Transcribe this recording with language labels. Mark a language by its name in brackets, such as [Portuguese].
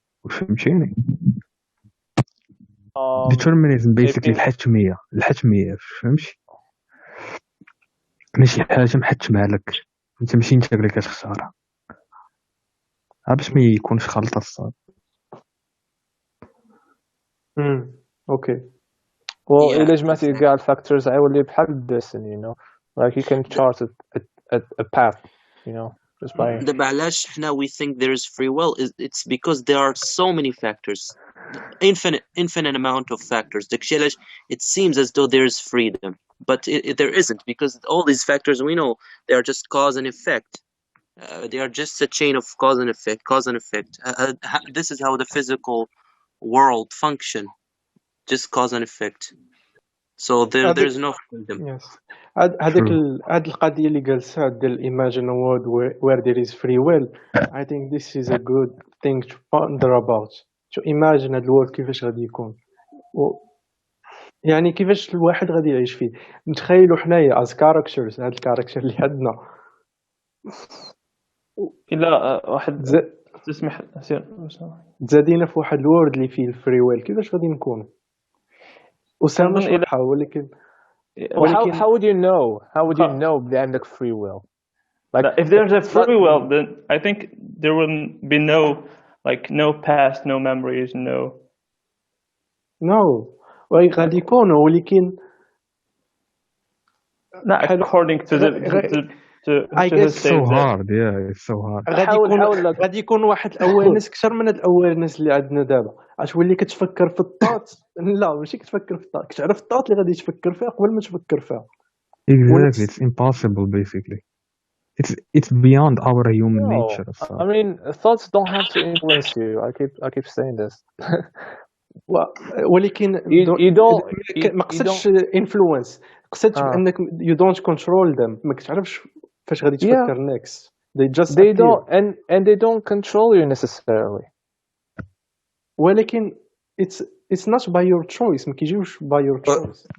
[Arabic] فهمتيني؟ determinism basically الحتمية فهمتي؟ ماشي حاجة محتمة لك، انت ماشي انت اللي كتختارها، باش ما يكونش خلطة الصاد. اوكي [English] Well, Yeah, [Arabic] إلا جمعتي كاع الفاكتورز غيولي بحال الدستني, [English] you know, like you can chart a path, you know, just by. [Arabic] دابا علاش حنا [English] we think there is free will it's because there are so many factors, infinite amount of factors. [Arabic] داكشي علاش [English] it seems as though there is freedom, but there isn't, because all these factors we know they are just cause and effect. They are just a chain of cause and effect. This is how the physical world function, just cause and effect. So there is no freedom. yes [Arabic] هاد القضيه اللي قال سعد ديال [English] imagine a world where there is free will. I think this is a good thing to ponder about, to imagine [Arabic] هاد الورد كيفاش غادي يكون يعني كيفاش الواحد غادي يعيش فيه. نتخيلوا حنايا [English] as characters [Arabic] هاد الكاركتر اللي عندنا الا واحد تسمح سير تزادينا في واحد الورد اللي فيه الفري ويل، كيفاش غادي نكونوا؟ أسامة شرحها ولكن [English] how would you know? How would you know [Arabic] بلي [English] عندك free will? Like if there's a free will, then I think there will be no past, no memories, no [Arabic] غادي يكونوا ولكن [English] according to I guess it's so hard. Yeah, it's so hard. [Arabic] غادي يكون واحد الاويرنس اكثر من هاد الاويرنس اللي عندنا دابا. غتولي كتفكر في الطاط لا ماشي كتفكر في الطاط، كتعرف الطاط اللي غادي تفكر فيها قبل ما تفكر فيها. [English] Exactly, it's impossible basically. It's beyond our human nature. So. I mean, thoughts don't have to influence you. I keep saying this. [Arabic] ولكن ما قصدش influence، قصدت انك [English] you don't control them. [Arabic] ما كتعرفش فاش غادي تفكر next. [English] They don't and they don't control you necessarily. [Arabic] ولكن [English] it's not by your choice. [Arabic] ما كيجيوش [English] by your choice.